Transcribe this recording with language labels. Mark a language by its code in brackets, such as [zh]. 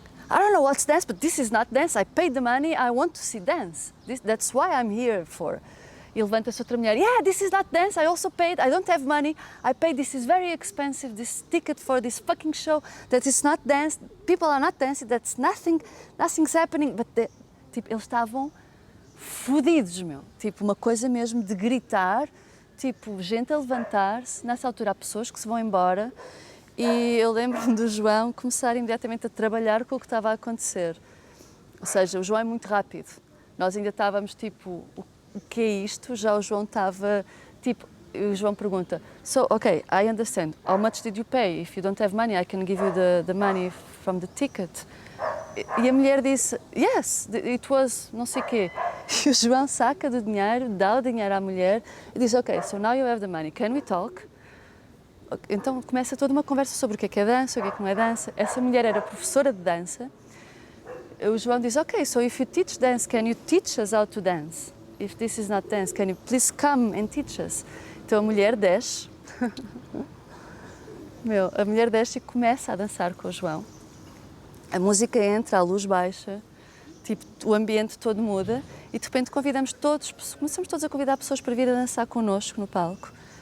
[en] I don't know what's dance, but this is not dance. I paid the money, I want to see dance. That's why I'm here for. [pt] E levanta-se outra mulher, [en] yeah, this is not dance, I also paid, I don't have money, I paid, this is very expensive, this ticket for this fucking show, that is not dance, people are not dancing, that's nothing's happening, but [pt] tipo, eles estavam fodidos, meu, tipo, uma coisa mesmo de gritar, tipo, gente a levantar-se, nessa altura há pessoas que se vão embora, e eu lembro-me do João começar imediatamente a trabalhar com o que estava a acontecer, ou seja, o João é muito rápido, nós ainda estávamos tipo, o que é isto? Já o João estava, tipo, o João pergunta, [en] so, okay, I understand, how much did you pay? If you don't have money, I can give you the money from the ticket. [pt] E a mulher disse, [en] yes, it was [pt] não sei o quê. E o João saca do dinheiro, dá o dinheiro à mulher e diz, [en] ok, so now you have the money, can we talk? [pt] Então começa toda uma conversa sobre o que é dança, o que não é dança. Essa mulher era professora de dança. O João diz, [en] ok, so if you teach dance, can you teach us how to dance? If this is not dance, can you please come and teach us? [pt] Então a mulher desce, a mulher desce e começa a dançar com o João. A música entra, a luz baixa, tipo, o ambiente todo muda e de repente começamos todos a convidar pessoas para vir a dançar connosco no palco.